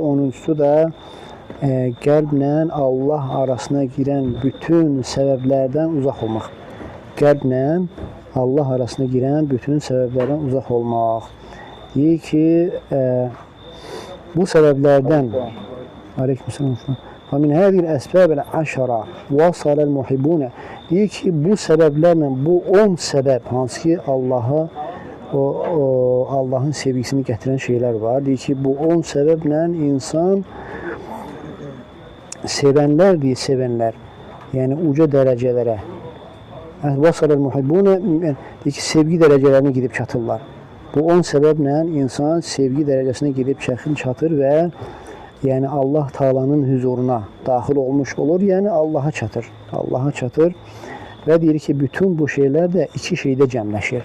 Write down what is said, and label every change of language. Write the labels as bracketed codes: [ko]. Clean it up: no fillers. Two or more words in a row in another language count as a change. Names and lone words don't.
[az] 10-cusu da qəlblə Allah arasına girən bütün səbəblərdən uzaq olmaq. Qəlblə Allah arasına girən bütün səbəblərdən uzaq olmaq. Deyir ki, bu səbəblərdən [ar] وَمِنْ هَذِهِ الْأَسْبَابِ الْعَشَرَةِ وَصَلَ الْمُحِبُّونَ [az] deyir ki, bu səbəblərlə, bu 10 səbəb, hansı ki, Allahın sevgisini gətirən şeylər var. Deyir ki, bu 10 səbəblə insan sevənlər, yəni uca dərəcələrə, [ar] وَصَلَ الْمُحِبُّونَ [az] deyir ki, sevgi dərəcələrinə gidib çatırlar. Bu 10 səbəblə insan sevgi dərəcəsinə gidib çatır və yəni Allah Taala'nın huzuruna daxil olmuş olur, yəni Allaha çatır. Allaha çatır və deyir ki, bütün bu şeylər də iki şeydə cəmləşir.